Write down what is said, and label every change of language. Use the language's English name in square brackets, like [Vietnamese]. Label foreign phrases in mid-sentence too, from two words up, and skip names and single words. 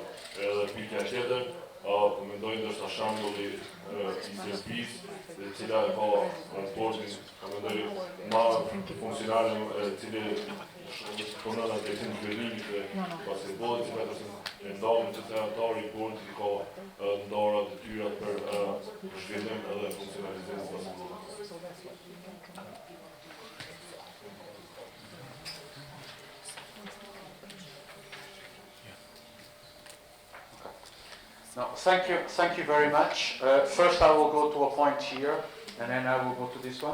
[Albanian] Edhe pikja tjetër, po mendoj ndoshta shembulli i Serbisë, e cila e ka bordin, po mendoj ma funksionale, e cili punon atë të zhvillimit të basketbollit, që ndalën që të antari i bordit ka ndara detyrat për zhvillim edhe funksionalizim të basketbollit. [English] No, thank you very much. First I will go to a point here, and then I will go to this one.